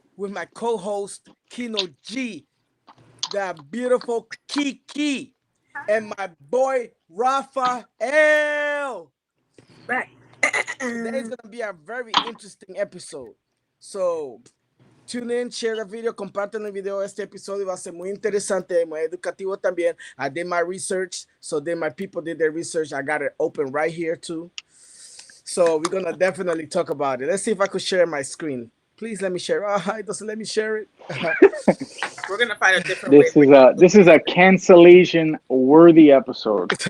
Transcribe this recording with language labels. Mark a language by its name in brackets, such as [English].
[English] with my co-host, KHINO G, the beautiful KEKE, and my boy, RAFAEL. back. Today is going to be a very interesting episode. So, tune in, share the video, [Spanish] compartan el video. Este episodio va a ser muy interesante, muy educativo también. [English] I did my research, so then my people did their research. I got it open right here too. So we're gonna definitely talk about it. Let's see if I could share my screen. Please let me share. Oh, it doesn't let me share it. We're gonna find a different way. This is a cancellation worthy episode.